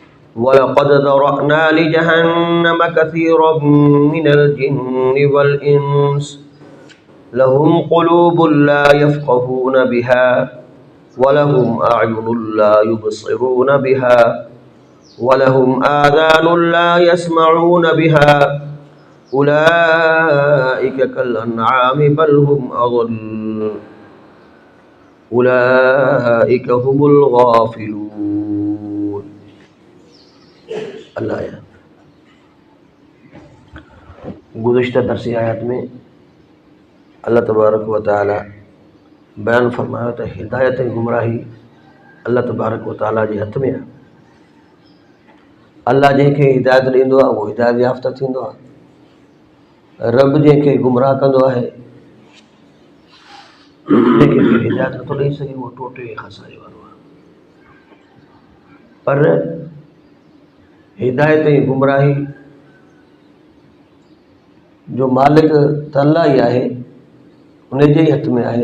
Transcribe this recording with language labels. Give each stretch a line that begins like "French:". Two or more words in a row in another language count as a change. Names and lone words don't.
Arabic: ولقد ذرأنا لجهنم كثيرا من الجن والإنس لهم قلوب لا يفقهون بها ولهم أعين لا يبصرون بها ولهم آذان لا يسمعون بها أولئك كالأنعام بل هم أضل أولئك هم الغافلون.
Sindhi: अल्लाह। गुज़िश्ता दरसी आयत में अल्लाह तबारक व तआला बयान फरमायो त हिदायत ऐं गुमराही अल्लाह तबारक व तआला जे हथ में आहे। अल्लाह जंहिंखे हिदायत ॾींदो आहे उहो हिदायत याफ़्ता थींदो आहे। रब जंहिंखे गुमराह कंदो आहे जंहिंखे हिदायत नथो ॾेई सघे उहो टोटे खसारे वारो आहे। पर हिदायत ऐं गुमराही जो मालिक त अल्लाह ई आहे, उन जे ई हथ में आहे।